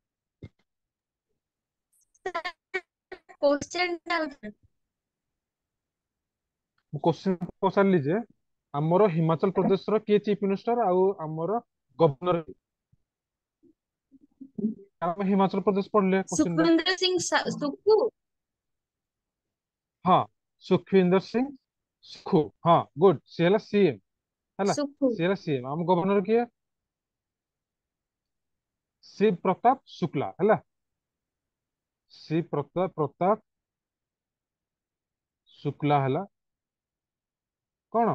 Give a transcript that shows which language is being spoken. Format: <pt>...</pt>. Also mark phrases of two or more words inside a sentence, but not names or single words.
<or>क्वेश्चन ମୁଁ କୋଶ୍ଚିନ୍ ପଚାରିଲି ଯେ ଆମର ହିମାଚଳ ପ୍ରଦେଶର କିଏ</or> <en>chief minister</en> <or>ଆଉ ଆମର ଗଭର୍ଣ୍ଣର? ଆମେ ହିମାଚଳ ପ୍ରଦେଶ ପଢିଲେ କୋଶ୍ଚିନ୍ ରେ। सुखविंदर सिंह सुक्खू। ହଁ, ସୁଖବିନ୍ଦର ସିଂ ସୁଖୁ। ହଁ ଗୁଡ, ସିଏ ହେଲା ସିଏମ ହେଲା। सुक्खू। ସିଏ ହେଲା ସିଏମ। ଆମ ଗଭର୍ଣ୍ଣର କିଏ? ଶିବ ପ୍ରତାପ ଶୁକ୍ଲା ହେଲା। ଶିବ ପ୍ରତାପ ଶୁକ୍ଲା ହେଲା କଣ?</or>